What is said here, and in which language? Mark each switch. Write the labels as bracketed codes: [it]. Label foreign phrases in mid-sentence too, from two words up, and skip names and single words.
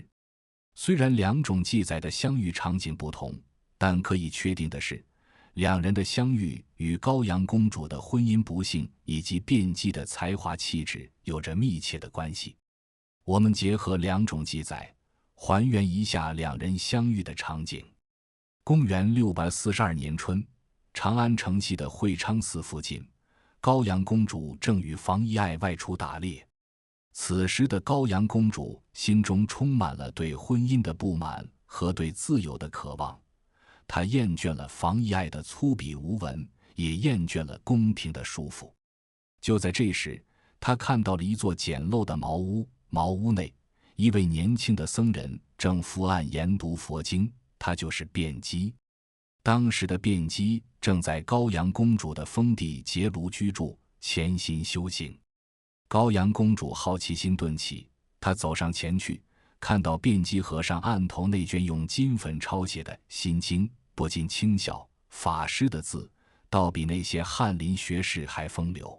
[zh] 雖然2種記載的相遇場景不同，但可以確定的是，2人的相遇與高陽公主的婚姻不幸以及辯機的才華氣質有着密切的關係。我們結合2種記載，還原一下2人相遇的場景。公元642年春，長安城西的会昌寺附近，高陽公主正與房遗愛外出打獵。此時的高陽公主心中充滿了對婚姻的不滿和对自由的渴望。她厭倦了房遗愛的粗鄙無文，也厭倦了宮廷的束縛。就在這時，她看到了一座簡陋的茅屋，茅屋內一位年輕的僧人正伏案研讀佛經，他就是辯機。當時的辯機正在高陽公主的封地結廬居住，潛心修行。高陽公主好奇心頓起，她走上前去，看到辯機和尚案頭那卷用金粉抄寫的《心經》，不禁輕笑，法師的字倒比那些翰林學士還風流。